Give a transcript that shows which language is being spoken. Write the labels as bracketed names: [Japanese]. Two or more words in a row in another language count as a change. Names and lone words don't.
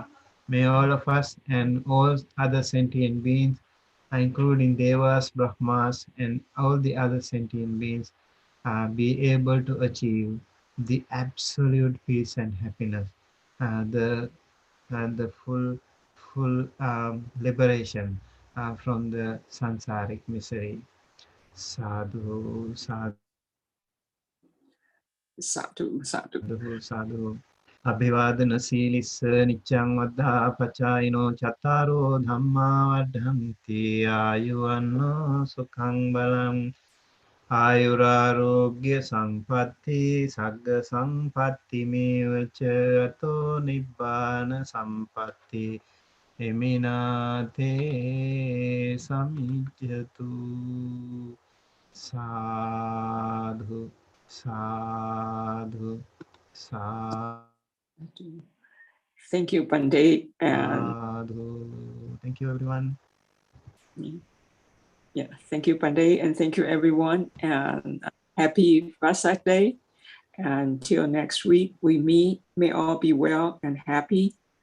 [English] May all of us and all other sentient beings, including devas, brahmas, and all the other sentient beings, be able to achieve the absolute peace and happiness. The and the full liberation from the sansaric misery. [Pali] Sadhu, Sadhu, sadhu. sadhu, sadhu. Abhivadana silissa niccang vaddha pacayino chattaro dhamma vaddhanti ayuvanno sukhang balam ayurarogya sampatti sagga sampatti mevacha ato nibbana sampatti eminate samijjatu. Sadhu, sadhu, sadhu. [English] Thank you, Bande. And Thank you, everyone. yeah, thank you, Bande, and thank you, everyone. And happy Vasak Day. Until next week, we meet. May all be well and happy.